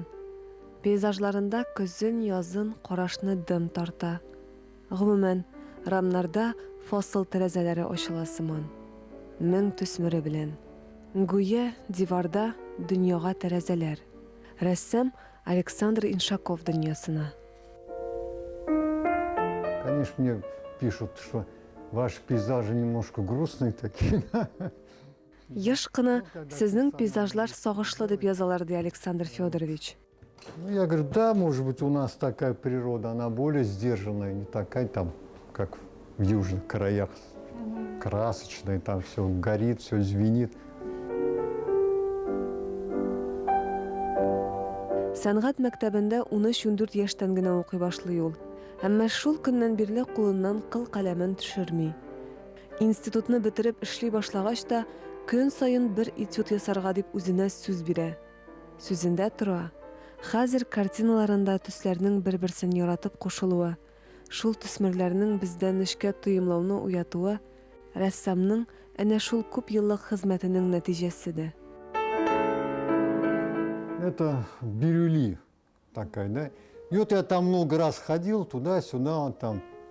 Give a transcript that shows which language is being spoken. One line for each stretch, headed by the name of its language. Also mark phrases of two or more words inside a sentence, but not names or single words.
Tatar: Пейзажларында көзен, язын, карашны дым тарта. Гомумән, рамнарда фасыл тәрәзәләре ачыла сыман. Мең төсмере белән. Гүя диварда дөньяга тәрәзәләр. Рәссам Александр Иншаков дөньясына.
Russian: Конечно, мне пишут, что ваши пейзажи немножко грустные такие.
Tatar: Еш кына сезнең пейзажлар сагышлы дип язалар ди Александр Федорович.
Russian: Ну, я говорю, да, может быть, у нас такая природа, она более сдержанная, не такая там, как в южных краях, красочная, там все горит, все звенит.
Tatar: Сәнгать мәктәбендә 13-14 яшьтән генә укый башлый ул. Әмма шул көннән бирле кулыннан кыл каләмен төшерми. Институтны бетереп эшли башлагач та көн саен бер этюд ясарга дип үзенә сүз бирә. Сүзендә тора: хәзер картиналарында төсләрнең бер-берсен яратып кушылуы, шул төсмерләрнең бездән нечкә тоемлауны уятуы рәссамның әнә шул күп еллык хезмәтенең нәтиҗәседе.
Russian: Это Бирюли такая, да? И вот я там много раз ходил туда-сюда, там